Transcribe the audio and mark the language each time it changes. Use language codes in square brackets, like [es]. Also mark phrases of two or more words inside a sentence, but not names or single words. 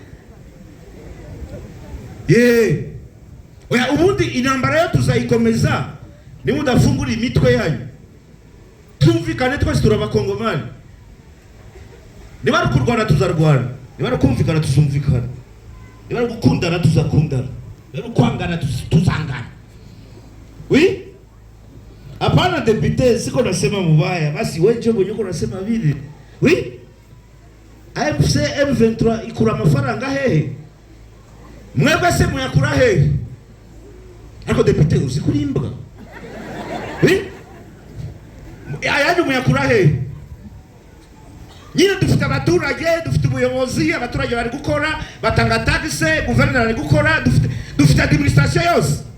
[rw] Oya ubundi intambara yo tuzayikomeza ni mudafungura imitwe yanyu. Tumvikane twese turabakongomani. Niba kurwana tuzarwana. Niba kumvikana tuzumvikana. Niba gukundana tuzakundana. Niba kwangana tuzangana. Oui? [sw] Hapana député siko nasema mubaya. Basi wewe mwenye uko nasema vile. Oui? [rw] AFC M23 ikura amafaranga hehe? Mwebwe se muyakura hehe? Ako député uzikurimba. Oui? Ayanyu muyakura hehe? Nyine dufite abaturage, dufite ubuyobozi, abaturage bari gukora, batanga taxe, guverineri ari gukora, dufite administration yose.